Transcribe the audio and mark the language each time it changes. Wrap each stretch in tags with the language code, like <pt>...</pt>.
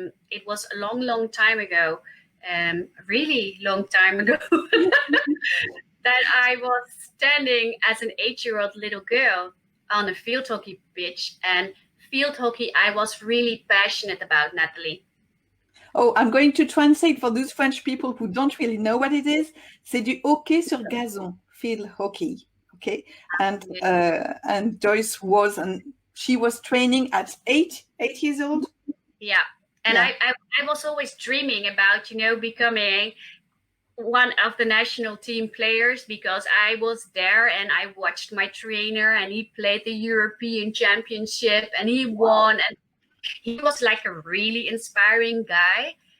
<en>It was a long time ago, really long time ago, that I was standing as an 8-year-old little girl on a field hockey pitch. And field hockey, I was really passionate about, Natalie. Oh, I'm going to translate for those French people who don't really know what it is.</en> <fr>C'est du hockey sur gazon, field hockey.</fr> <en>Okay, and Joyce she was training at 8 years old. Yeah, and yeah. I was always dreaming about, becoming one of the national team players because I was there and I watched my trainer and he played the European Championship and he won, and he was like a really inspiring guy.</en>